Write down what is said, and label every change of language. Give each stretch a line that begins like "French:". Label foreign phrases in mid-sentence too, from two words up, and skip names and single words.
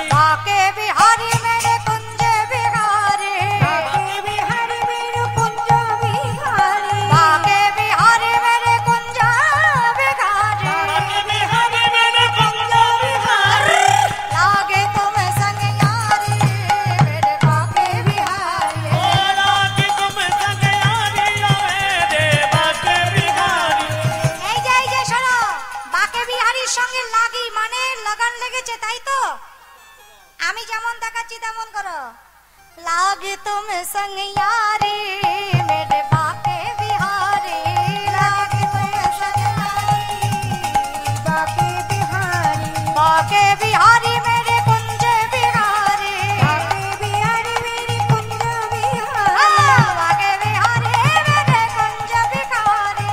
Hindi: बाके बिहारी मेरे कुंज बिहारी बाके बिहारी मेरे कुंज बिहारी बाके बिहारी मेरे कुंज बिहारी बाके बिहारी मेरे कुंज बिहारी लागे तुम संग यारी मेरे बाके बिहारी ओ लागे तुम संग यारी मेरे बाके बिहारी।
Bangla: এই যে শোনো বাকে বিহারীর সঙ্গে লাগি মানে লাগান লেগেছে তাই তো আমি যেমন দেখাচ্ছি তেমন করো
Hindi: लागे तुमि संग यारी मेरे बाके बिहारी लागे तुम संग यारी बाके बिहारी बाके बिहारी मेरे कुंज बिहारी बाके बिहारी मेरे कुंज बिहारी बाके बिहारी मेरे कुंज बिहारी